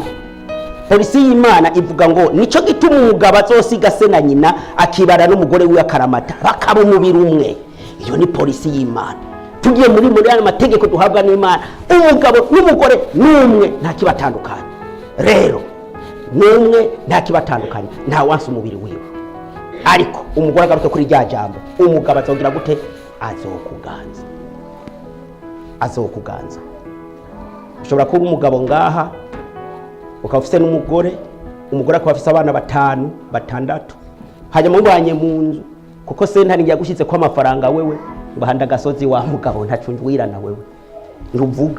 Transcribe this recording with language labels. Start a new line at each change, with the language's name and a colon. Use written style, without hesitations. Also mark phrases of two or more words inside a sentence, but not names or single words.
Rundi: Polisi y'Imana ivuga ngo nico gituma umugabo azosiga se na nyina akibara n'umugore we akaramata bakaba umubiri umwe. Iyo ni polisi y'Imana. Tugiye muri amategeko duhabwa n'Imana, umugabo n'umugore n'umwe nta kibatandukanye. Rero n'umwe nta kibatandukanye, nta wansi umubiri wiwe. Ariko umugore agaruke kuri rya jambo, umugabo azogira gute? Azokuganza. Ushobora kuba umugabo ngaha ukaba ufite n'umugore, umugore akaba afite abana 5, 6, hanyuma mubanye mu nzu kuko sentare yagushize ko amafaranga wewe bahanda gasozi wa mugabo ntacunjwirana wewe ntuvuga.